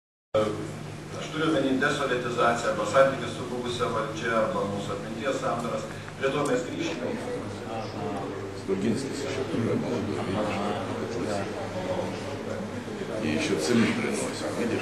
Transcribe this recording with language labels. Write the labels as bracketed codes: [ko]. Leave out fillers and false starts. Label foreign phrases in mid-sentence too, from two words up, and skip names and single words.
[lt] Aš turiu omeny desovietizaciją arba santykis su buvusia valdžia arba mūsų atminties sandaras. Prie to mes grįžime. [ru] Стургинский еще тоже молодой. И еще цены приносят, видишь?